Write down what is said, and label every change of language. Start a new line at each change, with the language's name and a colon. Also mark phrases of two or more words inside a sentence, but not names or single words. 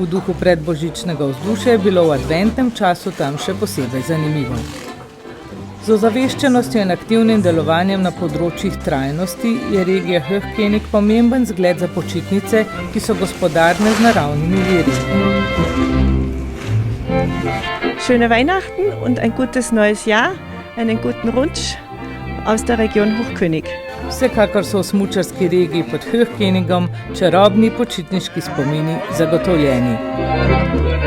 Slovenian: V duhu predbožičnega vzdušja je bilo v adventnem času tam še posebej zanimivo. Z ozaveščenostjo in aktivnim delovanjem na področjih trajnosti je regija Höchkenig pomemben zgled za počitnice, ki so gospodarne z naravnimi viri.
German: Schöne Weihnachten und ein gutes neues Jahr, einen guten Rutsch aus der Region Hochkönig.
Slovenian: Vsekakor so v smučarski regiji pod Höchkenigom čarobni počitniški spomini zagotovljeni.